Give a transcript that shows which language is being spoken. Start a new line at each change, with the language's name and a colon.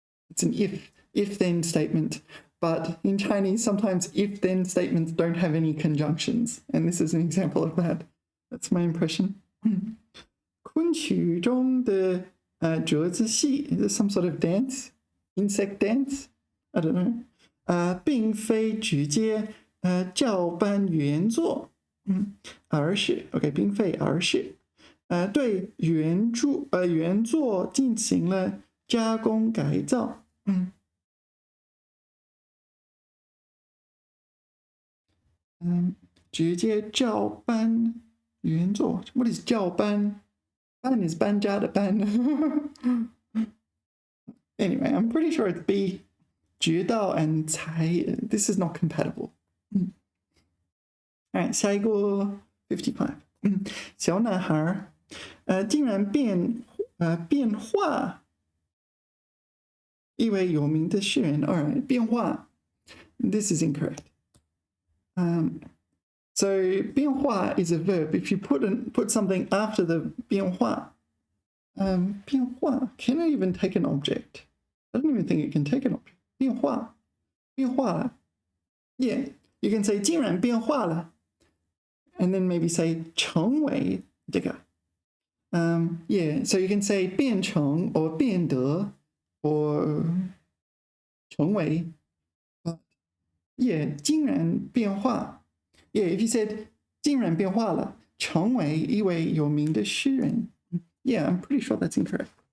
English: It's an if-then statement. But in Chinese, sometimes if-then statements don't have any conjunctions. And this is an example of that. That's my impression.
Chinese: 昆曲中的折子戏
English: is this some sort of dance? Insect dance? I don't know.
Chinese: 并非直接照搬原作，而是 OK， 并非而是对原作进行了加工改造，直接照搬原作。
English: What is
Chinese: 照搬？搬 is 搬家的搬。
English: Anyway, I'm pretty sure it's B. 直到 and 才 this is not compatible.
Chinese: Alright, 下一个 55. 小男孩竟然变化，一位有名的诗人。
English: Alright, 变化 this is incorrect. So 变化 is a verb. If you put something after the 变化 can it even take an object? I don't even think it can take an object. 变化了 Yeah, you can say
Chinese: 竟然变化了 and then maybe say 成为这个 Yeah, so you can say 变成 or 变得 or 成为 Yeah, 竟然变化 Yeah, if you said 竟然变化了成为一位有名的诗人
English: Yeah, I'm pretty sure that's incorrect.